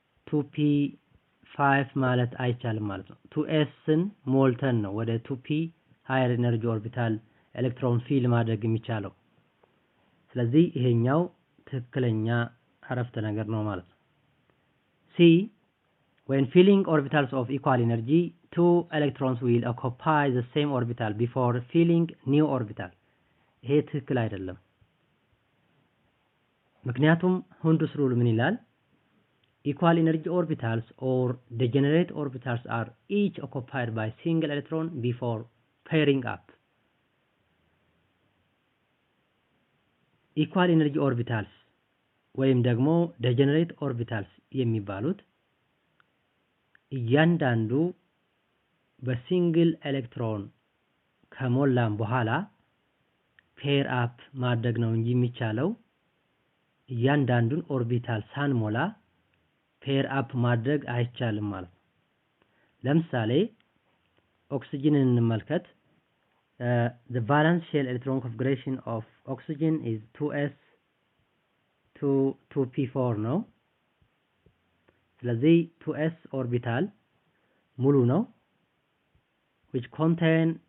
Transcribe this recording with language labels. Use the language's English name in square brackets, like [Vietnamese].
[Amharic] 2p5 ማለት አይቻልም ማለት ነው። 2sን ሞልተን ነው ወደ 2p higher energy orbital ኤሌክትሮን ፊል ማድረግ የሚቻለው። ስለዚህ ይሄኛው ትክክለኛ አረፍተ ነገር ነው ማለት ነው። [English] C when filling orbitals of equal energy two electrons will occupy the same orbital before filling new orbital. [Amharic] ይሄ ትክክል አይደለም። ምክንያቱም ሁንዱስ ሩል ምን ይላል? [English] Equal energy orbitals or degenerate orbitals are each occupied by single electron before pairing up. [Amharic] Equal energy orbitals ወይም ደግሞ degenerate orbitals የሚባሉት እያንዳንዱ በሲንግል ኤሌክትሮን ከሞላን በኋላ ፔር አፕ ማድረግ ነው እንጂ የሚቻለው እያንዳንዱን ኦርቢታል ሳንሞላ ፔር አፕ ማድረግ አይቻልም ማለት ነው። ለምሳሌ ኦክሲጅንን እንመልከት። [English] the valence shell electron configuration of oxygen is [Amharic] 2s to 2p4 ነው። ስለዚህ 2s ኦርቢታል ሙሉ ነው [English] which contain